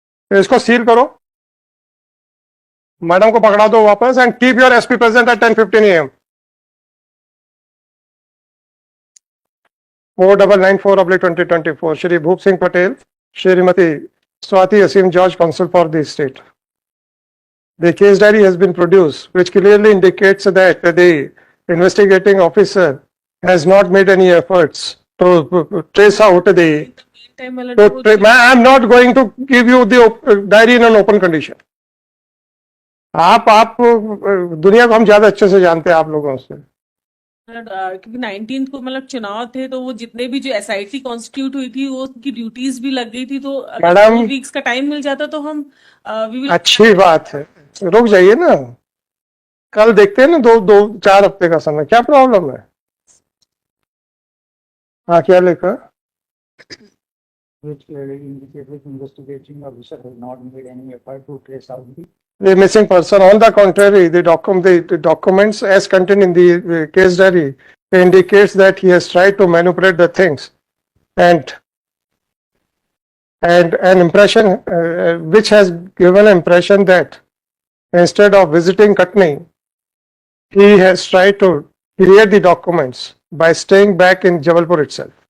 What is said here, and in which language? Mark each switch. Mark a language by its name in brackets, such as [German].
[Hindi] तो इसको सील करो, मैडम को पकड़ा दो वापस, [English] And keep your SP present at 10:15 AM। 4994/2024 Shri Bhoop Singh Patel, Shrimati Swati Aseem George, counsel for the state. The case diary has been produced, which clearly indicates that the investigating officer has not made any efforts to trace out the. I am not going to give you the diary in an open condition. [Hindi] आप दुनिया को हम ज्यादा अच्छे से जानते हैं आप लोगों से। क्योंकि 19 को मतलब चुनाव थे, तो वो जितने भी जो SIT कॉन्स्टिट्यूट हुई थी वो उनकी ड्यूटीज भी लग गई थी, तो मैडम 4 वीक्स का टाइम मिल जाता तो हम अच्छी बात है, रुक जाइए ना, कल देखते हैं ना, 4 हफ्ते का समय, क्या प्रॉब्लम है? हाँ क्या लिखा? [English] Which clearly indicates investigating officer has not made any effort to trace out the missing person. On the contrary, the documents as contained in the case diary indicates that he has tried to manipulate the things, and an impression which has given an impression that instead of visiting Katni, he has tried to create the documents by staying back in Jabalpur itself.